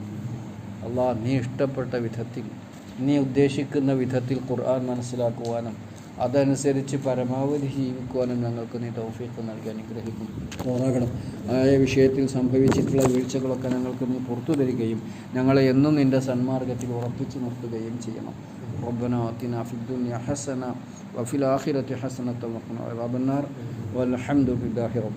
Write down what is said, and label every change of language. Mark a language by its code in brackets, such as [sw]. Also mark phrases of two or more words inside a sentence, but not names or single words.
[ml] അല്ലാഹ് നീ ഇഷ്ടപ്പെട്ട വിധത്തിൽ നീ ഉദ്ദേശിക്കുന്ന വിധത്തിൽ ഖുർആൻ മനസ്സിലാക്കുവാനും അതനുസരിച്ച് പരമാവധി ജീവിക്കുവാനും ഞങ്ങൾക്ക് നീ തൗഫീഖ് നൽകി അനുഗ്രഹിക്കും പോരാകണം. ആയ വിഷയത്തിൽ സംഭവിച്ചിട്ടുള്ള വീഴ്ചകളൊക്കെ ഞങ്ങൾക്ക് നീ പുറത്തു തരികയും ഞങ്ങളെ എന്നും നിൻ്റെ സന്മാർഗത്തിൽ ഉറപ്പിച്ചു നിർത്തുകയും ചെയ്യണം. [ar] ربنا آتنا في الدنيا حسنة وفي الآخرة حسنة وقنا عذاب النار والحمد لله رب